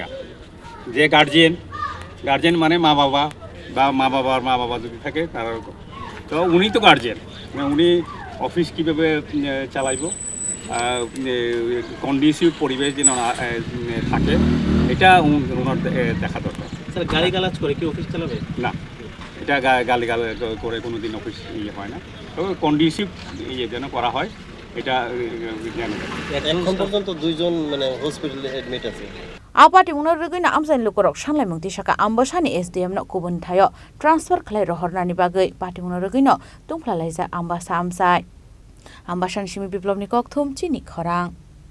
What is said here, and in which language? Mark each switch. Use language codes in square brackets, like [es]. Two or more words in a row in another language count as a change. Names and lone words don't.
[bn] যে গার্জিয়ান মানে মা বাবা বা মা বাবা যদি থাকে তারা, তো উনি তো গার্জিয়ান, উনি অফিস কীভাবে চালাইব, কন্ডিউসিভ পরিবেশ যেন থাকে, এটা ওনার দেখা দরকার। স্যার গালিগালাজ করে কি অফিস চালাবে? না, এটা গালিগাল করে কোনো দিন অফিস ইয়ে হয় না। তবে কন্ডিউসিভ ইয়ে যেন করা হয়, এটা এখন পর্যন্ত 2 জন মানে হসপিটালে এডমিট আছে। [trp] Apati munarugina amsain lukorok sanglai mungti saka ambasani SDM no kubun thayo transfer khlai rohornani bagai pati munarugino tungphla laisa ambasa amsai ambasan simi biplobni kok thum chini khorang